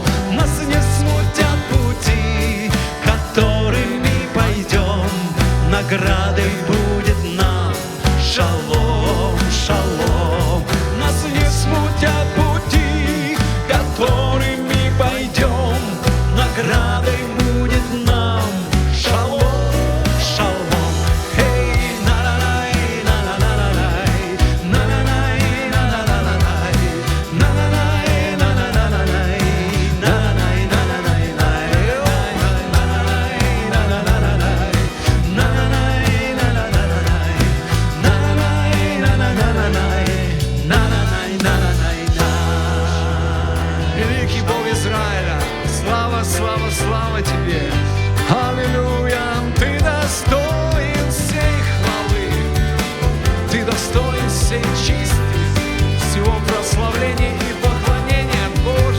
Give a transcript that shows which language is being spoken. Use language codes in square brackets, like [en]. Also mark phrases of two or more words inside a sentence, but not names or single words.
[ru] Нас не смутят пути, которыми пойдем, наградой будет нам [he] שלום, שלום. [ru] Нас не смутят пути, которыми пойдем, наградой будет нам [he] שלום, שלום. [ru] Эй, на-на-най, на-на-на-на-най, на-на-най, на-на-на-на-най, на-на-най, на-на-на-на-най, на-на-най, на-на-най-най, на-на-най, на-на-на-на-най, на-на-най, на-на-на-на-най, на-на-най, на-на-на-на-най, на-на-най, на-на-най-най. Великий Бог Израиля, слава, слава, слава Тебе! Аллилуйя! Ты достоин всей хвалы, Ты достоин всей чести, всего прославления и поклонения, Боже.